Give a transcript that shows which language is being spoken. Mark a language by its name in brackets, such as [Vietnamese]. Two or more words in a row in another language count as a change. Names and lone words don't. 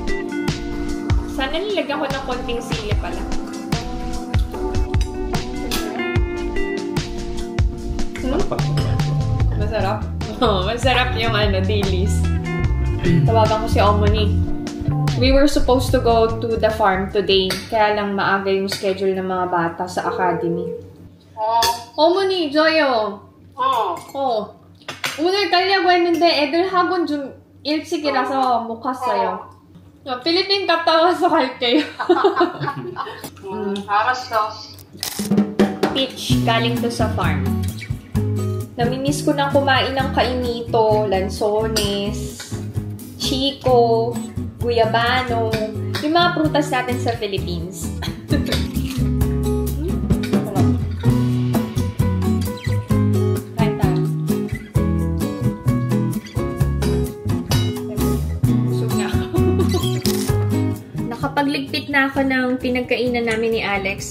[Filipino] Sana nilagyan ko ng konting sili pala. Masarap. Masarap yung dilis. Tawagan ko si Omoni. [English] We were supposed to go to the farm today. [Filipino] Kaya lang maaga yung schedule ng mga bata sa academy. [Korean] 어머니, 저요. 오늘 가려고 했는데 애들 학원 좀 일찍이라서 못 갔어요. 필리핀 갔다 와서 갈게요. 알았어. [Filipino] Peach, galing to sa farm. Namimiss ko nang kumain ng kainito, lansones, chico, guyabano, yung mga prutas natin sa Philippines. Nakapagligpit na ako ng pinagkainan namin ni Alex.